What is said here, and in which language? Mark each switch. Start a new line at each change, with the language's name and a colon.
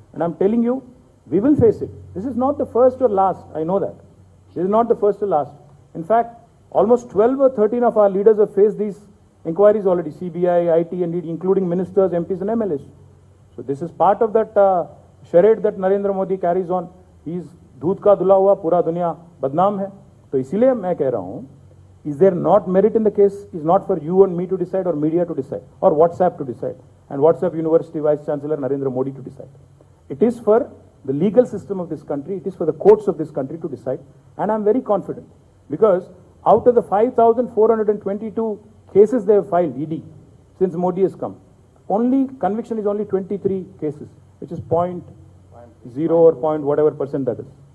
English: And I'm telling you, we will face it. This is not the first or last, I know that. This is not the first or last. In fact, almost 12 or 13 of our leaders have faced these inquiries already, CBI, IT, and ED, including ministers, MPs and MLAs. So this is part of that charade that Narendra Modi carries on. He's
Hindi: दूध का धुला हुआ, पूरा दुनिया बदनाम है. तो इसीलिए मैं कह रहा हूं,
English: is there not merit in the case? Is not for you and me to decide, or media to decide, or WhatsApp to decide, and WhatsApp University Vice Chancellor Narendra Modi to decide. It is for the legal system of this country, it is for the courts of this country to decide, and I'm very confident, because out of the 5,422 cases they have filed, ED, since Modi has come, conviction is only 23 cases, which is 0.0 or point whatever percent that is.